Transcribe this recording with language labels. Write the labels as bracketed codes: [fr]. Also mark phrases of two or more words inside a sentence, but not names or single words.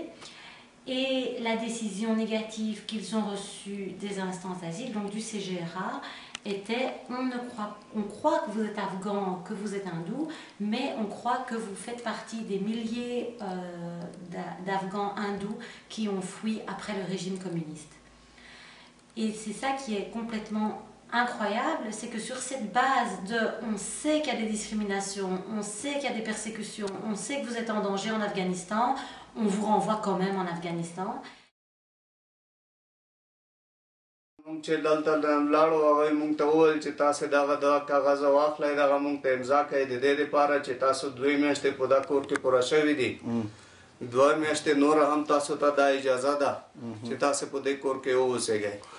[fr] Et la décision négative qu'ils ont reçue des instances d'asile, donc du CGRA, était on croit que vous êtes afghan, que vous êtes hindou, mais on croit que vous faites partie des milliers d'Afghans hindous qui ont fui après le régime communiste. Et c'est ça qui est complètement incroyable, c'est que sur cette base de on sait qu'il y a des discriminations, on sait qu'il y a des persécutions, on sait que vous êtes en danger en Afghanistan, on vous renvoie quand même en Afghanistan. [ps] چې دلته لاړو هغوی موږ ته وویل چې تاسې دغه کاغذ واخلئ دغه موږ ته امضا کوئ د دې دپاره چې تاسو 2 میاشتې په دا کور کې پوره شوي دي 2 میاشتې نوره هم تاسو ته دا اجازه ده چې تاسې په دې کور کې واوسېږئ